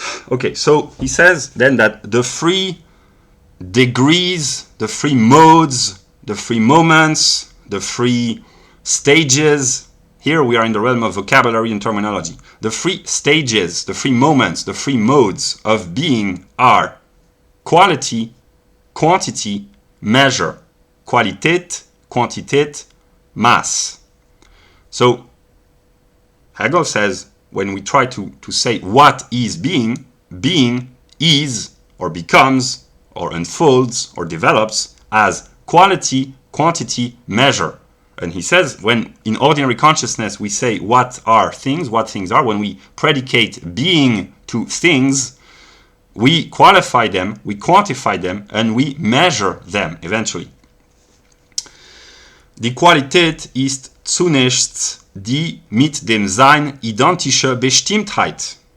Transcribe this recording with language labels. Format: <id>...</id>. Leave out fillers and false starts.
<en>Okay, so he says then that the three degrees, the three modes, the three moments, the three stages, here we are in the realm of vocabulary and terminology. The three stages, the three moments, the three modes of being are quality, quantity, measure.</en> <de>Qualität, Quantität, mass.</de> <en>So Hegel says when we try to say what is being, being is or becomes or unfolds or develops as quality, quantity, measure. And he says when in ordinary consciousness we say what are things, what things are, when we predicate being to things, we qualify them, we quantify them, and we measure them eventually.</en> <de>Die Qualität ist zunächst die mit dem Sein identische Bestimmtheit.</de>